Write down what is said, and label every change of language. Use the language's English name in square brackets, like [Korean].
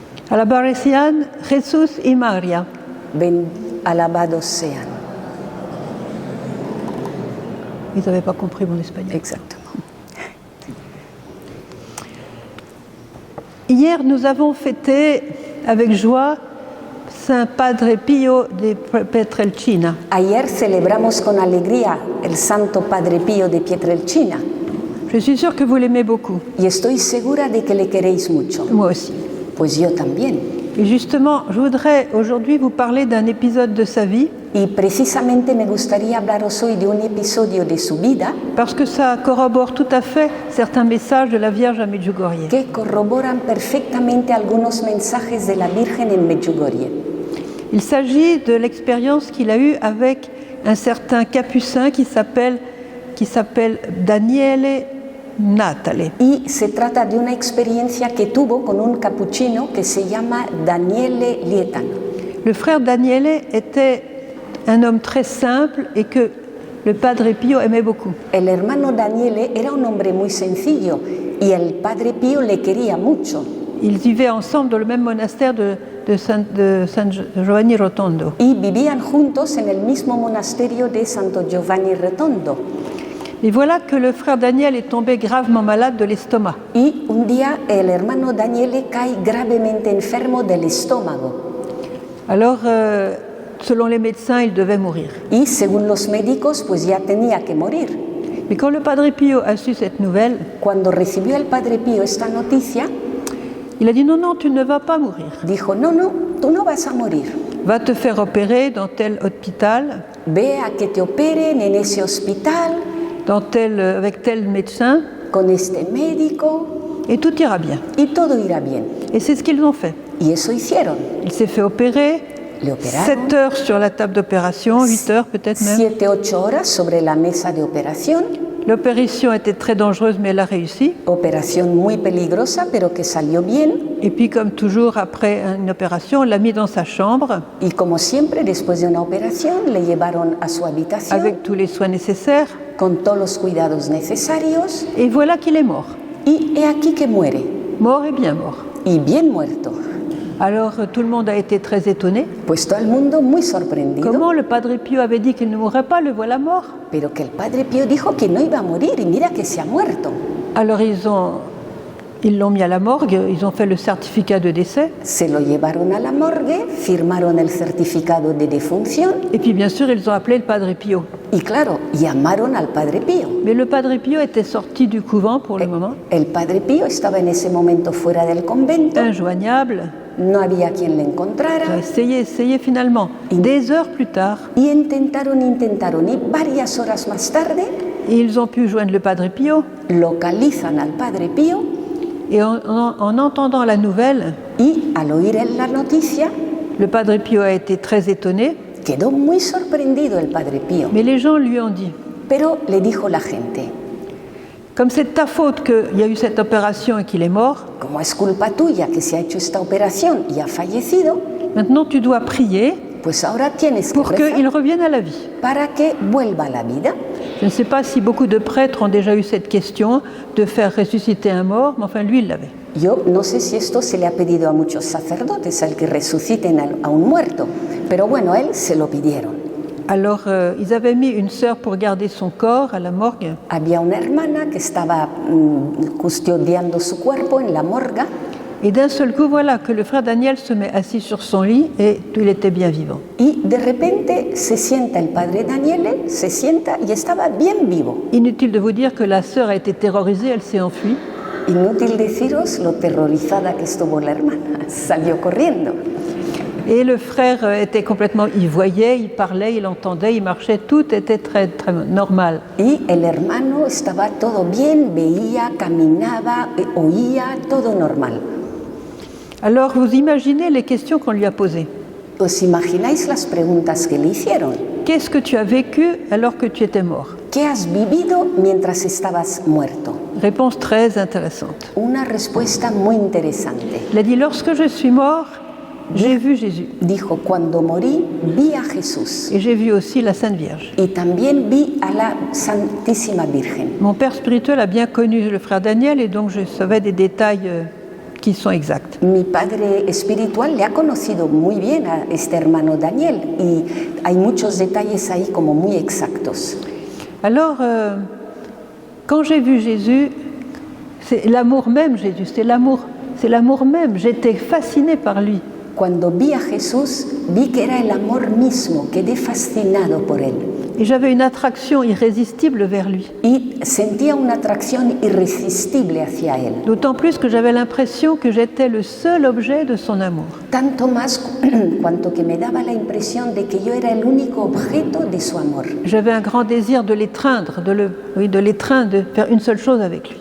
[Spanish] Alabados sean Jesús y María. Alabados sean. [French] Ils n'avaient pas compris mon espagnol. Exactement. Hier, nous avons fêté avec joie Saint Padre Pío de Pietrelcina. [Spanish] Ayer celebramos con alegría el Santo Padre Pío de Pietrelcina. [French] Je suis sûre que vous l'aimez beaucoup. [Spanish] Y estoy segura de que le queréis mucho. [French] Moi aussi. [Spanish] Pues yo también. [French] Et justement, je voudrais aujourd'hui vous parler d'un épisode de sa vie. [Spanish] Y precisamente me gustaría hablaros hoy de un episodio de su vida. [French] Parce que ça corrobore tout à fait certains messages de la Vierge à Medjugorje. [Spanish] Que corroboran perfectamente algunos mensajes de la Virgen en Medjugorje. [French] Il s'agit de l'expérience qu'il a eue avec un certain capucin qui s'appelle Daniele Natale. [Spanish] Y se trata de una experiencia que tuvo con un capuchino que se llama Daniele Lietano. [French] Le frère Daniele était un homme très simple et que le Padre Pío aimait beaucoup. [Spanish] El hermano Daniele era un hombre muy sencillo y el Padre Pío le quería mucho. [French] Ils vivaient ensemble dans le même monastère de San Giovanni Rotondo. [Spanish] Y vivían juntos en el mismo monasterio de Santo Giovanni Rotondo. [French] Et voilà que le frère Daniel est tombé gravement malade de l'estomac. [Spanish] Y un día el hermano Daniele cae gravemente enfermo del estómago. [French] Alors, selon les médecins, il devait mourir. [Spanish] Y según los médicos, pues ya tenía que morir. [French] Mais quand le Padre Pío a su cette nouvelle, [Spanish] Cuando recibió el Padre Pío esta noticia, [French] il a dit non, non, tu ne vas pas mourir. [Spanish] dijo, no, tú no vas a morir. [French] Va te faire opérer dans tel hôpital, [Spanish] Ve a que te operen en ese hospital, [French] avec tel médecin, [Spanish] con este médico, [French] et tout ira bien. [Spanish] y todo irá bien. [French] Et c'est ce qu'ils ont fait. [Spanish] Y eso hicieron. [French] Il s'est fait opérer, [Spanish] Le operaron [French] 7 heures sur la table d'opération, 8 heures peut-être même. [Spanish] 7-8 horas sobre la mesa de operación. [French] L'opération était très dangereuse, mais elle a réussi. [Spanish] Operación muy peligrosa, pero que salió bien. [French] Et puis, comme toujours, après une opération, on l'a mis dans sa chambre, [Spanish] Y como siempre, después de una operación, le llevaron a su habitación [French] avec tous les soins nécessaires. [Spanish] con todos los cuidados necesarios. [French] Et voilà qu'il est mort. [Spanish] Y he aquí que muere. [French] Mort et bien mort. [Spanish] Y bien muerto. [French] Alors, tout le monde a été très étonné. [Spanish] Pues todo el mundo muy sorprendido. [French] Comment le Padre Pío avait dit qu'il ne mourrait pas, le voilà mort. [Spanish] Pero que el Padre Pío dijo que no iba a morir y mira que se ha muerto. [French] Alors, ils l'ont mis à la morgue, ils ont fait le certificat de décès. [Spanish] Se lo llevaron a la morgue, firmaron el certificado de defunción [French] Et puis, bien sûr, ils ont appelé le Padre Pío. [Spanish] y claro, llamaron al Padre Pío. [French] Mais le Padre Pío était sorti du couvent pour le moment, [Spanish] El Padre Pío estaba en ese momento fuera del convento, [French] injoignable. [Spanish] no había quien le encontrara [French] Ils ont essayé finalement. Des heures plus tard, [Spanish] y intentaron y varias horas más tarde [French] ils ont pu joindre le Padre Pío. [Spanish] localizan al Padre Pío [French] Et en entendant la nouvelle, [Spanish] y al oír él la noticia [French] le Padre Pío a été très étonné, [Spanish] quedó muy sorprendido el Padre Pío, [French] mais les gens lui ont dit, [Spanish] pero le dijo la gente, [French] comme c'est de ta faute qu'il y a eu cette opération et qu'il est mort, [Spanish] como es culpa tuya que se ha hecho esta operación y ha fallecido, [French] maintenant tu dois prier [Spanish] pues ahora tienes que [French] pour qu'il [Spanish] rezar [French] revienne à la vie. [Spanish] para que vuelva a la vida. [French] Je ne sais pas si beaucoup de prêtres ont déjà eu cette question de faire ressusciter un mort, mais enfin lui il l'avait. [Spanish] Yo no sé si esto se le ha pedido a muchos sacerdotes, al que resuciten a un muerto, pero bueno, a él se lo pidieron. [French] Alors ils avaient mis une sœur pour garder son corps à la morgue, [Spanish] Había una hermana que estaba custodiando su cuerpo en la morgue [French] et d'un seul coup voilà que le frère Daniel se met assis sur son lit et il était bien vivant. [Spanish] y de repente se sienta el padre Daniele, se sienta y estaba bien vivo. [French] Inutile de vous dire que la sœur a été terrorisée, elle s'est enfuie. [Spanish] Inútil deciros lo terrorizada que estuvo la hermana, salió corriendo. [French] Et le frère était complètement, il voyait, il parlait, il entendait, il marchait, tout était très, très normal. [Spanish] Y el hermano estaba todo bien, veía, caminaba, oía, todo normal. [French] Alors vous imaginez les questions qu'on lui a posées. [Spanish] ¿Os imagináis las preguntas que le hicieron? [French] Qu'est-ce que tu as vécu alors que tu étais mort? [Spanish] ¿Qué has vivido mientras estabas muerto? [French] Réponse très intéressante. [Spanish] Una respuesta muy interesante. [French] Il a dit, lorsque je suis mort, j'ai vu Jésus. [Spanish] Dijo, cuando morí vi a Jesús [French] Et j'ai vu aussi la Sainte Vierge. [Spanish] y también vi a la Santísima Virgen. [French] Mon père spirituel a bien connu le frère Daniel et donc je savais des détails qui sont exacts. [Spanish] Mi padre espiritual le ha conocido muy bien a este hermano Daniel y hay muchos detalles ahí como muy exactos. [French] Alors, quand j'ai vu Jésus, c'est l'amour même, Jésus, c'est l'amour même. J'étais fascinée par lui. [Spanish] Cuando vi a Jesús, vi que era el amor mismo, quedé fascinado por él. [French] Et j'avais une attraction irrésistible vers lui. [Spanish] Y sentía una atracción irresistible hacia él. [French] D'autant plus que j'avais l'impression que j'étais le seul objet de son amour. [Spanish] Tanto más cuanto que me daba la impresión de que yo era el único objeto de su amor. [French] J'avais un grand désir de l'étreindre, de faire une seule chose avec lui.